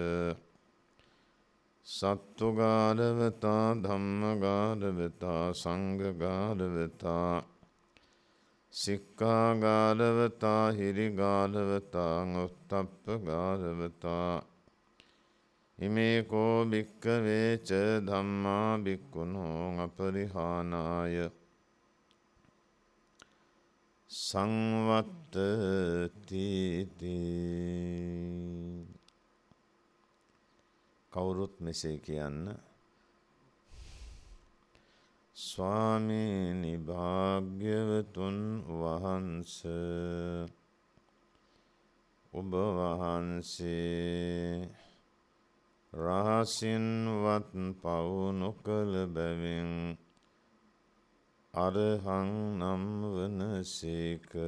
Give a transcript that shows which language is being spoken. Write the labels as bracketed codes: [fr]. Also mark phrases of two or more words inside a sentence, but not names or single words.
[pi] සත්තුගාරවතා ධම්මගාරවතා සංඝගාරවතා සික්ඛාගාරවතා හිරිගාරවතා උත්තප්පගාරවතා ඉමේ කෝ භික්ඛවේ ච ධම්මා භික්ඛුනෝ අපරිහානාය සංවත්තති. [si] කවුරුත් මෙසේ කියන්න. ස්වාමීනි භාග්‍යවතුන් වහන්ස ඔබ වහන්සේ රහසින්වත් පව් නොකළ බැවින් අරහං නම් වනසේක.